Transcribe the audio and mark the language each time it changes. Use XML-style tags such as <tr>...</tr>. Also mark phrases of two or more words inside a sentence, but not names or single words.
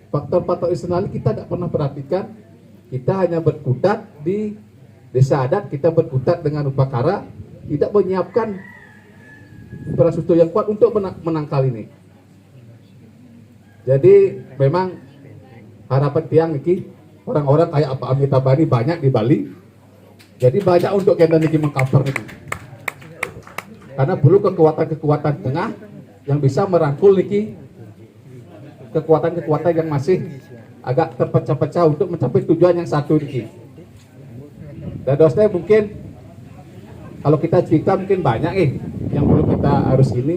<id>faktor-faktor eksternal kita tidak pernah perhatikan. Kita hanya berkutat di desa adat, kita berkutat dengan upakara, tidak menyiapkan infrastruktur yang kuat untuk menangkal ini. Jadi memang harapan tiang niki orang-orang kayak Pak Amitabh ini banyak di Bali. Jadi banyak untuk kita niki mengcover niki. Karena perlu kekuatan-kekuatan tengah yang bisa merangkul niki kekuatan-kekuatan yang masih agak terpecah-pecah untuk mencapai tujuan yang satu niki. Dan dosen mungkin kalau kita cerita mungkin banyak yang perlu kita harus ini.</id>